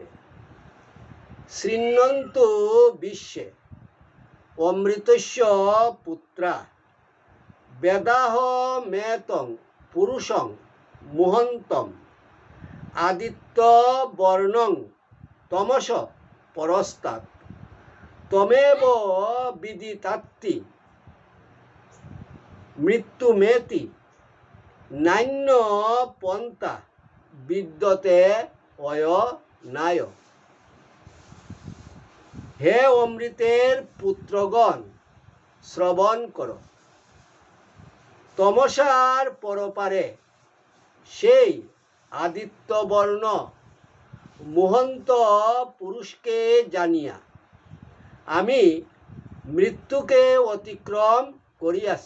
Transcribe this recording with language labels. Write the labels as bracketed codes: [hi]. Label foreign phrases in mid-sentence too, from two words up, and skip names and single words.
[sa] শৃণ্বন্তু বিশ্বে অমৃতস্য পুত্রা বেদাহ মেতং পুরুষং মুহন্তম আদিত্য বর্ণং তমস পরস্তাৎ তমেব বিদিতাত্তি মৃত্যুমেতি নান্য পন্থা বিদ্যতে অয়নায়। [bn] হে অমৃতের পুত্রগণ, শ্রবণ কর। তমসার পরপারে সেই আদিত্যবর্ণ মুহন্ত পুরুষকে জানিয়া আমি মৃত্যুকে অতিক্রম করিয়াছি।